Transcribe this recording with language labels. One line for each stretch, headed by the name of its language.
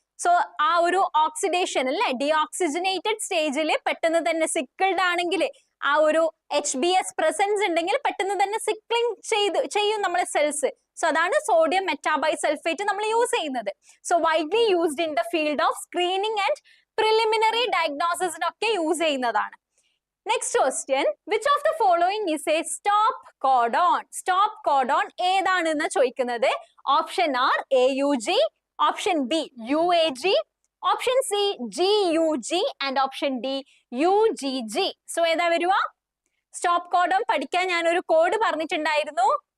Malayalam: So ആ ഒരു oxidation അല്ലെ, ഡിഓക്സിജനേറ്റഡ് സ്റ്റേജിൽ പെട്ടെന്ന് തന്നെ സിക്കിൾഡ് ആണെങ്കിൽ ആ ഒരു HBS പ്രസൻസ് ഉണ്ടെങ്കിൽ പെട്ടെന്ന് തന്നെ സിക്ലിംഗ് ചെയ്യും നമ്മളെ സെൽസ്. സോ അതാണ് സോഡിയം മെറ്റാബൈസൾഫേറ്റ് നമ്മൾ യൂസ് ചെയ്യുന്നത്.
English: so widely used in the field of screening and preliminary
Malayalam: ഡയഗ്നോസിസിനൊക്കെ use ചെയ്യുന്നതാണ്.
English: Next question, which of the following is a stop codon?
Malayalam: Stop codon ഏതാണെന്ന് ചോദിക്കുന്നത്.
English: Option R AUG, option B UAG, option C GUG and option D UGG. So
Malayalam: ഏതാ വരുക? Stop codon പഠിക്കാൻ ഞാൻ ഒരു code പറഞ്ഞിട്ടുണ്ടായിരുന്നു.